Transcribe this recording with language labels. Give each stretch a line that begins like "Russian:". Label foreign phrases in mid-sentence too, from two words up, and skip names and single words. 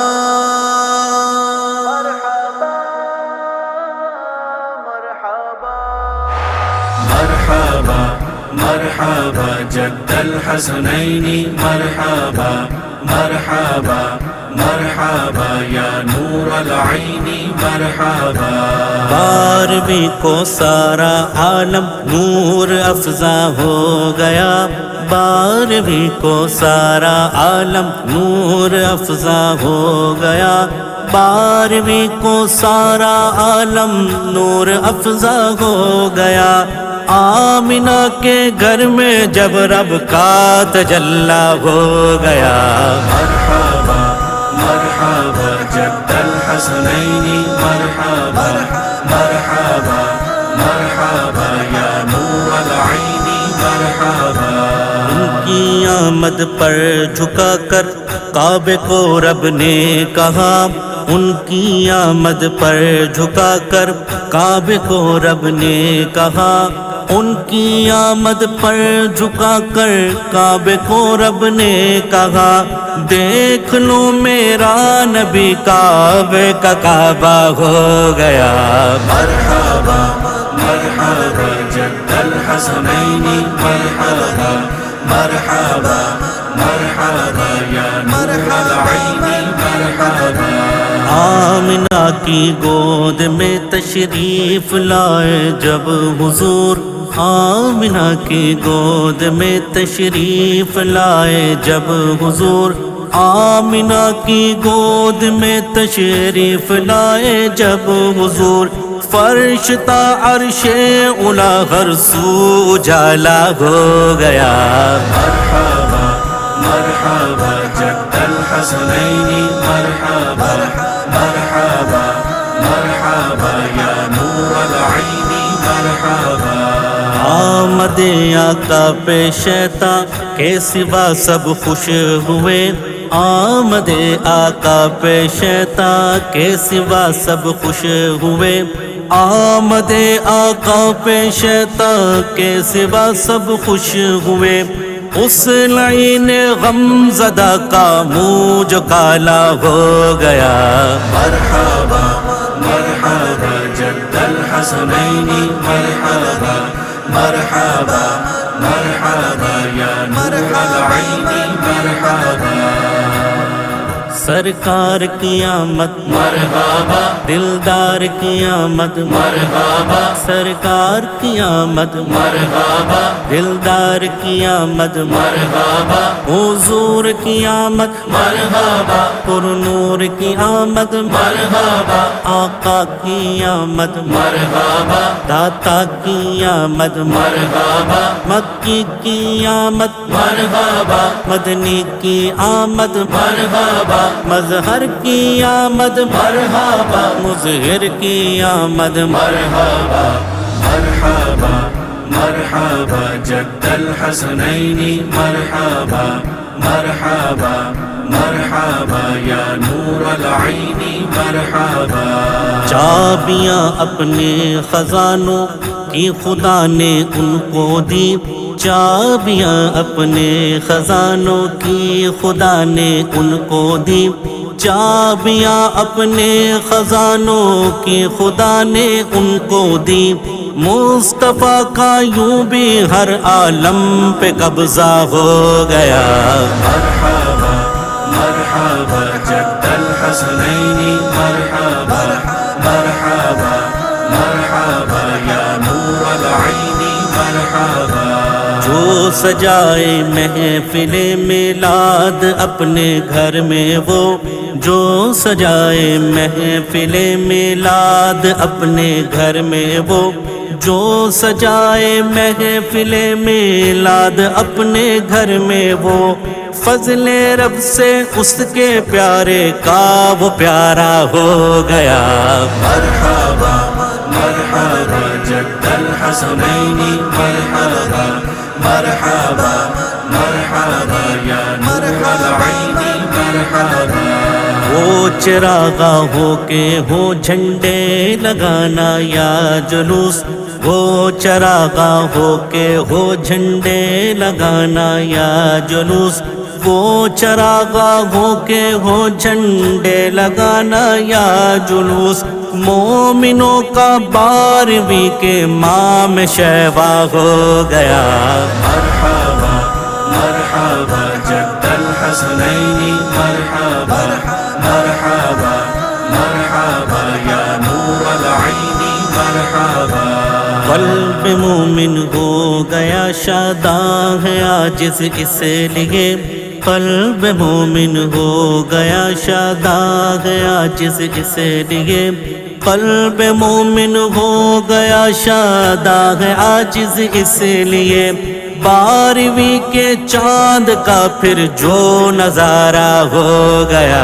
Arabic: مرحبا مرحبا جد الحسنين مرحبا مرحبا مرحبا یا نور العین مرحبا
Urdu: 12ویں کو سارا عالم نور افزا ہو گیا 12ویں کو سارا عالم نور افزا ہو گیا 12ویں کو سارا عالم نور افزا ہو گیا آمنہ کے گھر میں جب رب کا تجلی ہو گیا
Arabic: مرحبا مرحبا جد الحسنين مرحبا مرحبا مرحبا یا نور العین مرحبا
Urdu: ان کی آمد پر جھکا کر کعبے کو رب نے کہا ان کی آمد پر جھکا کر کعبے کو رب نے کہا ان کی آمد پر جھکا کر کعبے کو رب نے کہا دیکھ لو میرا نبی کعبے کا کعبہ ہو گیا
Arabic: مرحبا مرحبا جد الحسنين مرحبا مرحبا مرحبا یا نور العین مرحبا
Urdu: آمنہ کی گود میں تشریف لائے جب حضور آمنہ کی گود میں تشریف لائے جب حضور آمنہ کی گود میں تشریف لائے جب حضور فرش تا عرش اولا ہر سو اجالا ہو گیا
Arabic: مرحبا مرحبا جد الحسنين مرحبا مرحبا مرحبا یا نور العین مرحبا
Urdu: آمد آقا پیش تا کے سوا سب خوش ہوئے آمد آقا پیش تا کے سوا سب خوش ہوئے آمد آقا پیش تا کے سوا سب خوش ہوئے اس لعین غم زدہ کا منہ جو کالا ہو گیا
Arabic: مرحبا مرحبا جد الحسنين مرحبا مرحبا مرحبا یا نور العین مرحبا
Urdu: سرکار کی آمد مرحبا دلدار کی آمد مرحبا سرکار کی آمد مرحبا دلدار کی آمد مرحبا حضور کی آمد مرحبا پر نور کی آمد مرحبا آقا کی آمد مرحبا داتا کی آمد مرحبا مکی کی آمد مرحبا مدنی کی آمد مرحبا مظہر کی آمد مرحبا مظہر کی آمد
Arabic: مرحبا مرحبا مرحبا جد الحسنين مرحبا مرحبا مرحبا یا نور العین مرحبا
Urdu: چابیاں اپنے خزانوں کی خدا نے ان کو دی چابیاں اپنے خزانوں کی خدا نے ان کو دی چابیاں اپنے خزانوں کی خدا نے ان کو دی مصطفیٰ کا یوں بھی ہر عالم پہ قبضہ ہو گیا
Arabic: مرحبا مرحبا جد الحسنين مرحبا مرحبا مرحبا یا نور العین مرحبا
Urdu: جو سجائے محفل میلاد اپنے گھر میں وہ جو سجائے محفل میلاد اپنے گھر میں وہ جو سجائے محفل میلاد اپنے گھر میں وہ فضل رب سے اس کے پیارے کا وہ پیارا ہو گیا
Arabic: مرحبا مرحبا جد الحسنين مرحبا مرحبا مرحبا یا نور العین مرحبا
Urdu: وہ چراغا ہو کے ہو جھنڈے لگانا یا جلوس، وہ چراغا ہو کے ہو جھنڈے لگانا یا جلوس، وہ چراغا ہو کے ہو جھنڈے لگانا یا جلوس، مومنوں کا 12ویں کے ماہ میں شیوا ہو گیا۔
Arabic: مرحبا مرحبا جد الحسنین مرحبا مرحبا مرحبا یا نور العین مرحبا۔
Urdu: قلب مومن ہو گیا شاداں ہے آج اس لیے، قلب مومن ہو گیا شاداں ہے آج اس لیے، قلب مومن ہو گیا شاداں ہے آج اس لیے، 12ویں کے چاند کا پھر جو نظارہ ہو گیا۔